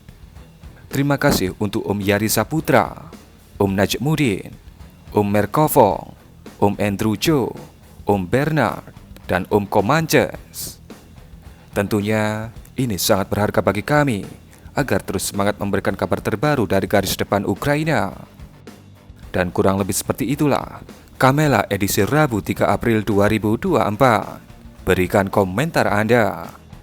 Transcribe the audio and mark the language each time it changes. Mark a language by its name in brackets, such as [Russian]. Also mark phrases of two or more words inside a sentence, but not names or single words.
[Indonesian] Terima kasih untuk Om Yari Saputra, Om Najmuddin, Om Merkovong, Om Andrew Joe, Om Bernard, dan Om Comanches. Tentunya ini sangat berharga bagi kami agar terus semangat memberikan kabar terbaru dari garis depan Ukraina. Dan kurang lebih seperti itulah Kamela edisi Rabu 3 April 2024. Berikan komentar Anda.